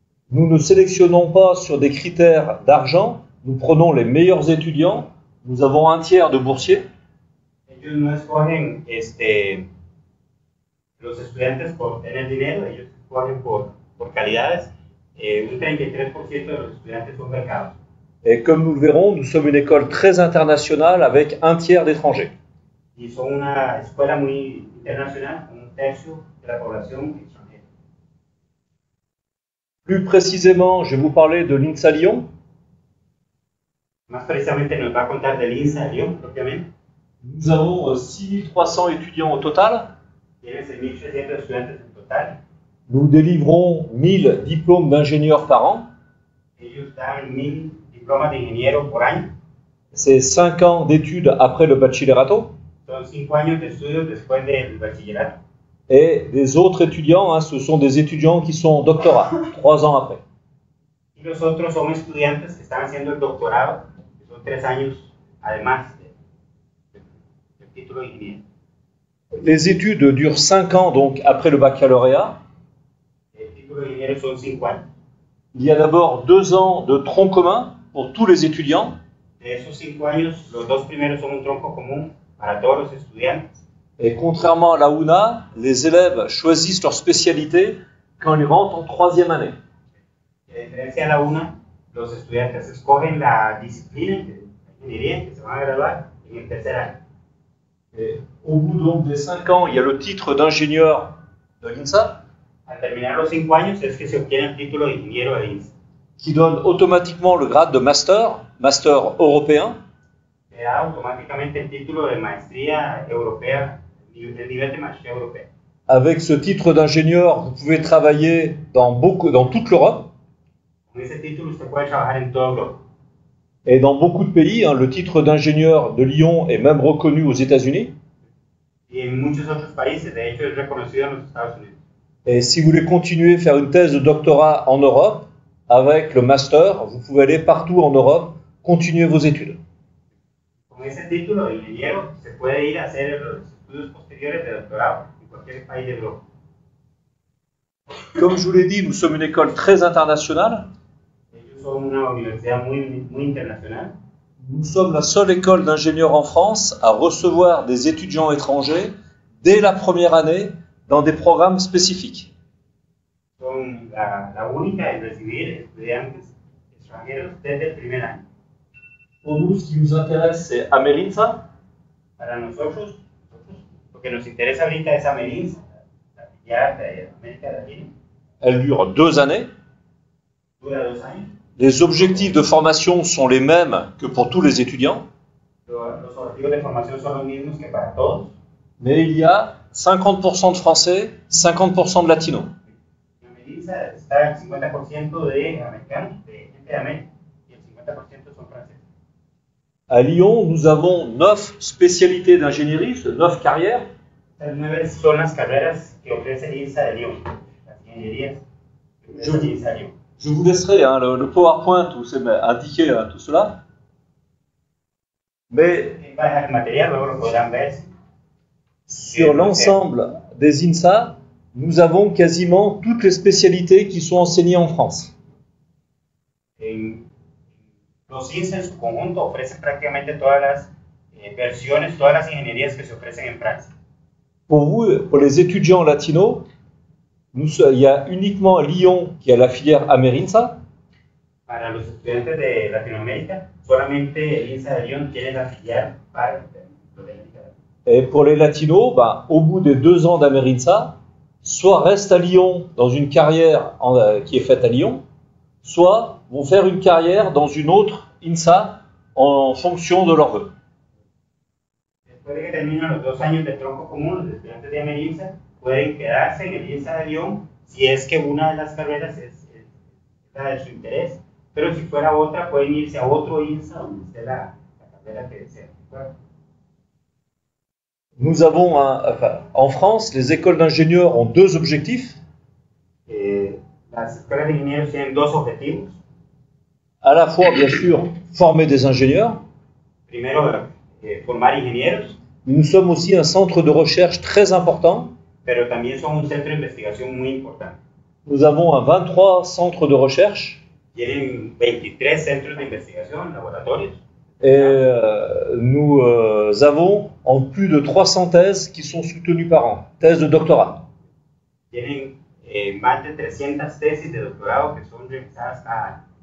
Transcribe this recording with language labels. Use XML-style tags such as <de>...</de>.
<fr>Nous ne sélectionnons pas sur des critères d'argent. Nous prenons les meilleurs étudiants. Nous avons un tiers de boursiers.</fr> <es>Ellos no escogen los estudiantes por tener dinero, ellos escogen por calidades. Un 33% de los estudiantes son becados.</es> <fr>Et comme nous le verrons, nous sommes une école très internationale avec un tiers d'étrangers.</fr> <es>Y son una escuela muy internacional, un tercio de la población extranjera.</es> <fr>Plus précisément, je vais vous parler de l'INSA Lyon.</fr> <es>Más precisamente nos va a contar del INSA Lyon, propiamente.</es> <fr>Nous avons 6300 étudiants au total.</fr> <es>Tiene 6.300 estudiantes en total.</es> <fr>Nous délivrons 1000 diplômes d'ingénieurs par an.</fr> <es>Ellos dan 1000 diplomas de ingeniero por año.</es> <fr>C'est 5 ans d'études après le bachillerato.</fr> <es>Son 5 años de estudios después del bachillerato.</es> <fr>Et des autres étudiants, ce sont des étudiants qui sont en doctorat, 3 ans après.</fr> <es>Y los otros son estudiantes que están haciendo el doctorado, que son 3 años además del título de ingeniero.</es> <fr>Les études durent 5 ans donc après le baccalauréat.</fr> <es>título de ingeniero son 5 años.</es> <fr>Il y a d'abord 2 ans de tronc commun pour tous les étudiants.</fr> <es>De esos 5 años, los 2 primeros son un tronco común para todos los estudiantes.</es> <fr>Et contrairement à la UNA, les élèves choisissent leur spécialité quand ils rentrent en 3e année.</fr> <es>A diferencia de la UNA, los estudiantes escogen la disciplina de ingeniería que se van a graduar en el tercer año.</es> <fr>Et au bout donc des 5 ans, il y a le titre d'ingénieur de l'INSA</fr> <es>Al terminar los 5 años es que se obtiene el título de ingeniero de INSA.</es> <fr>qui donne automatiquement le grade de master européen.</fr> <es>Se da automáticamente el título de maestría europea, el nivel de maestría europea.</es> <fr>Avec ce titre d'ingénieur, vous pouvez travailler dans toute l'Europe</fr> <es>Con ese título usted puede trabajar en toda Europa.</es> <fr>et dans beaucoup de pays. Le titre d'ingénieur de Lyon est même reconnu aux États-Unis.</fr> <es>Y en muchos otros países, de hecho, es reconocido en los Estados Unidos.</es> <fr>Et si vous voulez continuer à faire une thèse de doctorat en Europe, avec le master, vous pouvez aller partout en Europe, continuer vos études.</fr> <es>Con ese título de ingeniero se puede ir a hacer los estudios posteriores de doctorado en cualquier país de Europa.</es> <fr>Comme je vous l'ai dit, nous sommes une école très internationale.</fr> <es>Ellos son una universidad muy internacional.</es> <fr>Nous sommes la seule école d'ingénieurs en France à recevoir des étudiants étrangers dès la première année dans des programmes spécifiques.</fr> <es>Son la única en recibir estudiantes extranjeros desde el primer año.</es> <fr>Pour nous, ce qui nous intéresse, c'est Amerinsa.</fr> <es>Para nosotros, lo que nos interesa ahorita es Amerinsa, la filial de América Latina.</es> <fr>Elle dure 2 années.</fr> <es>Dura 2 años.</es> <fr>Les objectifs de formation sont les mêmes que pour tous les étudiants,</fr> <es>Los objetivos de formación son los mismos que para todos.</es> <fr>mais il y a 50% de Français, 50% de Latinos.</fr> <es>En Amerinsa está el 50% de americanos, de gente de América, y el 50% son franceses.</es> <fr>À Lyon, nous avons 9 spécialités d'ingénierie, 9 carrières.</fr> <es>Estas 9 son las carreras que ofrece el INSA de Lyon, las ingenierías que ofrece el INSA de Lyon.</es> <fr>Je vous laisserai le PowerPoint où c'est indiqué tout cela. Mais</fr> <es>Va a dejar el material, luego lo podrán ver.</es> <fr>sur l'ensemble des INSA, nous avons quasiment toutes les spécialités qui sont enseignées en France.</fr> <es>Los INSA en su conjunto ofrecen prácticamente todas las versiones, todas las ingenierías que se ofrecen en Francia.</es> <fr>Pour vous, pour les étudiants latinos, il y a uniquement Lyon qui a la filière Amerinsa.</fr> <es>Para los estudiantes de Latinoamérica, solamente el INSA de Lyon tiene la filial para Latinoamérica.</es> <fr>Et pour les latinos, au bout des 2 ans d'Amerinsa, soit restent à Lyon dans une carrière qui est faite à Lyon, soit vont faire une carrière dans une autre INSA en fonction de leur vœu.</fr> <es>Después de que terminan los 2 años de tronco común, los estudiantes de Amerinsa pueden quedarse en el INSA de Lyon si es que una de las carreras es la de su interés, pero si fuera otra pueden irse a otro INSA donde esté la carrera que desean.</es> <fr>Nous avons en France, les écoles d'ingénieurs ont 2 objectifs.</fr> <es>Las escuelas de ingenieros tienen 2 objetivos.</es> <fr>À la fois, bien sûr, former des ingénieurs.</fr> <es>Primero, formar ingenieros.</es> <fr>Nous sommes aussi un centre de recherche très important.</fr> <es>Pero también son un centro de investigación muy importante.</es> <fr>Nous avons 23 centres de recherche.</fr> <es>Tienen 23 centros de investigación, laboratorios.</es> <fr>Et nous avons en plus de 300 thèses qui sont soutenues par an, thèses de doctorat.</fr> <es>Tienen más de 300 tesis de doctorado que son revisadas cada año.</es>